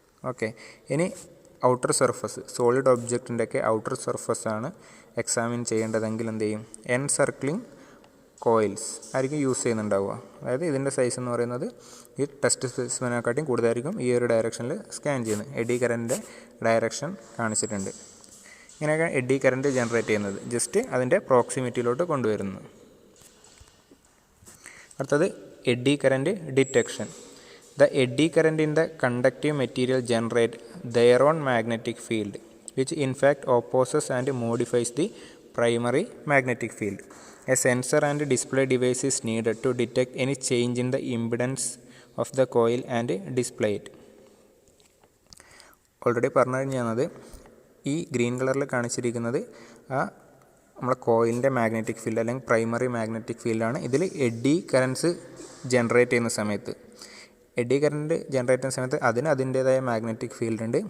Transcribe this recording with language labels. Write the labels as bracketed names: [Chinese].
[Malayalam] Okay, ഇനി outer surface, solid ഒബ്ജക്റ്റിൻ്റെയൊക്കെ outer സർഫസാണ് examine ചെയ്യേണ്ടതെങ്കിൽ എന്ത് ചെയ്യും, എൻസർക്ലിംഗ് കോയിൽസ് ആയിരിക്കും യൂസ് ചെയ്യുന്നുണ്ടാവുക. അതായത് ഇതിൻ്റെ സൈസ് എന്ന് പറയുന്നത് ഈ ടെസ്റ്റ് സ്പെസിമെനെക്കാട്ടിയും കൂടുതലായിരിക്കും ഈ ഒരു ഡയറക്ഷനിൽ സ്കാൻ ചെയ്യുന്നത്. എഡി കറൻറ്റിൻ്റെ ഡയറക്ഷൻ കാണിച്ചിട്ടുണ്ട്. ഇങ്ങനെയൊക്കെ എഡി കറൻറ്റ് ജനറേറ്റ് ചെയ്യുന്നത് ജസ്റ്റ് അതിൻ്റെ പ്രോക്സിമിറ്റിയിലോട്ട് കൊണ്ടുവരുന്നു. അടുത്തത് AD current detection. [English] The eddy current in the conductive material generate their own magnetic field, which in fact opposes and modifies the primary magnetic field. A sensor and display device is needed to detect any change in the impedance of the coil and display it. [Malayalam] Already പറഞ്ഞു കഴിഞ്ഞാൽ ഈ green കളറിൽ കാണിച്ചിരിക്കുന്നത് ആ നമ്മളെ കോയിലിൻ്റെ magnetic field അല്ലെങ്കിൽ primary magnetic ഫീൽഡാണ്. ഇതിൽ എഡി കറൻസ് ജനറേറ്റ് ചെയ്യുന്ന സമയത്ത്, എഡി കറൻറ്റ് ജനറേറ്റ് ചെയ്യുന്ന സമയത്ത് അതിന് അതിൻ്റേതായ മാഗ്നറ്റിക് ഫീൽഡ് ഉണ്ട്.